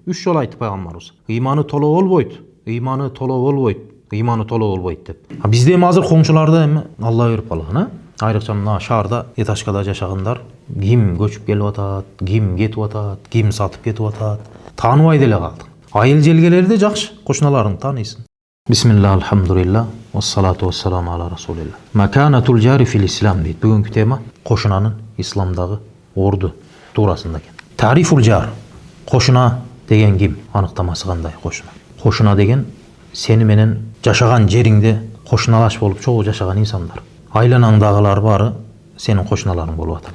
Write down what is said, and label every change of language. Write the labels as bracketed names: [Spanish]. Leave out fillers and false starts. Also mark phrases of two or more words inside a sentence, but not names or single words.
[Kyrgyz] 3 жолу айтты пайгамбарыбыз. Ыйманы толо болбойт, ыйманы толо болбойт, ыйманы толо болбойт деп. Бизде эми азыр коңшуларда эми Алла берип калган, айрыкча мына шаарда, этажкада жашагандар ким көчүп келип атат, ким кетип атат, ким сатып кетип атат, тааныбай деле калдык. Айыл желгелерде жакшы, кошуналарыңды тааныйсың. [Arabic] Бисмилlah, الحمد لله والصلاة والسلام على رسول الله. مكانة الجار في الإسلام дейт. [Kyrgyz] Бүгүнкү тема кошунанын исламдагы орду туурасында экен. [Arabic] تعريف الجار. [Kyrgyz] Кошуна деген ким? Аныктамасы кандай кошуна? Кошуна деген сени менен жашаган жериңде кошуналаш болуп чогуу жашаган инсандар. Айланаңдагылар бары сенин кошуналарың болуп аталат.